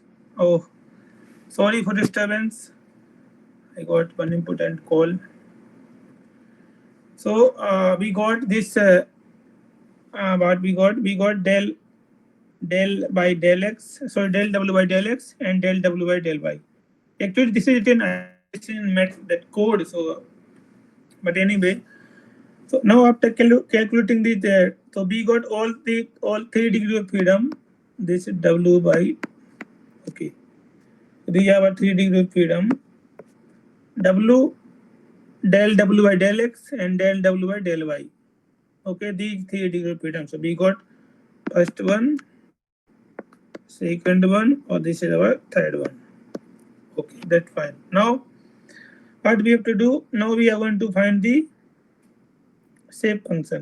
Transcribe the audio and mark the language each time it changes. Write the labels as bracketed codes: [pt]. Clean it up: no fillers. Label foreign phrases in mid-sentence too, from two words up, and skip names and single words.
[en] Oh, sorry for disturbance. I got one important call. So we got this. What we got? We got del by del x. So del w by del x and del w by del y. Actually, this is written. I have not seen that code. So, but anyway. So now after calculating the so we got all 3 degrees of freedom. This is w by okay. We have a 3 degrees of freedom. W del w by del x and del w by del y. Okay, these 3 degrees of freedom. So we got first one, second one, or this is our third one. Okay, that's fine. Now what we have to do? Now we are going to find the shape function.